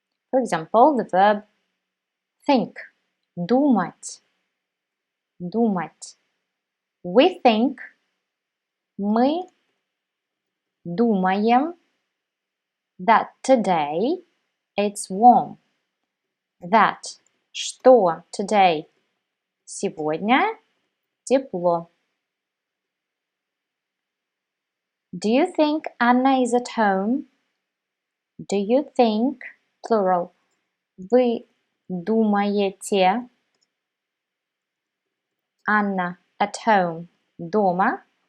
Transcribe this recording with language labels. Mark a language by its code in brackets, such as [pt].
[en] For example, the verb think, [ru] думать, думать. [en] We think, [ru] мы думаем [en] that today it's warm. That, [ru] что [en] today, [ru] сегодня тепло. [en] Do you think Anna is at home? Do you think, plural, [ru] вы думаете, [en] Anna at home, [ru] дома?